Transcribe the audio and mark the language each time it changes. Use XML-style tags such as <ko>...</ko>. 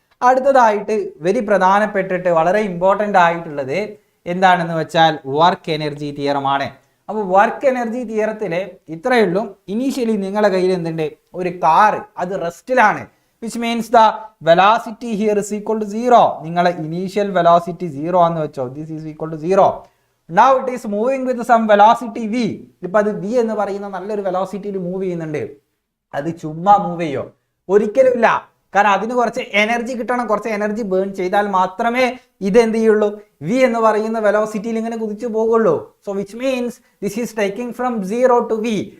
<ml>അടുത്തതായിട്ട് വെരി പ്രധാനപ്പെട്ടിട്ട് വളരെ ഇമ്പോർട്ടൻ്റ് ആയിട്ടുള്ളത് എന്താണെന്ന് വെച്ചാൽ വർക്ക് എനർജി തിയറമാണ്. അപ്പോൾ വർക്ക് എനർജി തിയറത്തിൽ ഇത്രയേ ഉള്ളൂ. ഇനീഷ്യലി നിങ്ങളുടെ കയ്യിൽ എന്തുണ്ട്? ഒരു കാർ, അത് റെസ്റ്റിലാണ്.</ml> <en>Which means the velocity here is equal to 0.</en> <ml>നിങ്ങളെ ഇനീഷ്യൽ വെലോസിറ്റി 0 ആണെന്ന് വെച്ചോ.</ml> <en>This is equal to 0. Now it is moving with some velocity v.</en> <ml>ഇപ്പം അത് v എന്ന് പറയുന്ന നല്ലൊരു വെലോസിറ്റിയിൽ മൂവ് ചെയ്യുന്നുണ്ട്. അത് ചുമ്മാ മൂവ് ചെയ്യോ? ഒരിക്കലും ഇല്ല. കാരണം അതിന് കുറച്ച് എനർജി കിട്ടണം. കുറച്ച് എനർജി ബേൺ ചെയ്താൽ മാത്രമേ ഇത് എന്ത് ചെയ്യുള്ളൂ? v എന്ന് പറയുന്ന വെലോസിറ്റിയിൽ ഇങ്ങനെ കുതിച്ചു പോകുള്ളൂ.</ml> <en>So which means this is taking from 0 to v.</en>